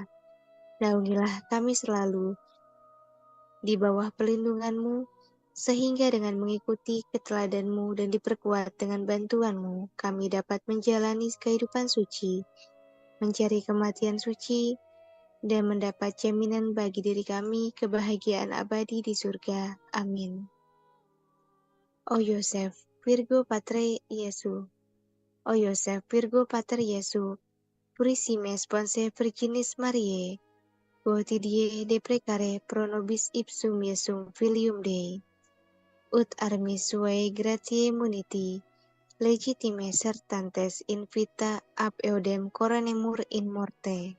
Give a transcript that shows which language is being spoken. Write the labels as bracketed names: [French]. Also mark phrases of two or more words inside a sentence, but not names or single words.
[Indonesian] Naungilah kami selalu di bawah pelindungan-Mu, sehingga dengan mengikuti keteladan-Mu dan diperkuat dengan bantuan-Mu, kami dapat menjalani kehidupan suci, mencari kematian suci, dan mendapat jaminan bagi diri kami kebahagiaan abadi di surga. Amin. [Latin] O Yosef, Virgo Pater Jesu, O Yosef, Virgo Pater Jesu, purissime sponse Virginis Mariae, quotidie deprecare pro nobis ipsum Jesum filium Dei, ut armis suae gratiae muniti, legitime sertantes in vita ab eodem coronemur in morte.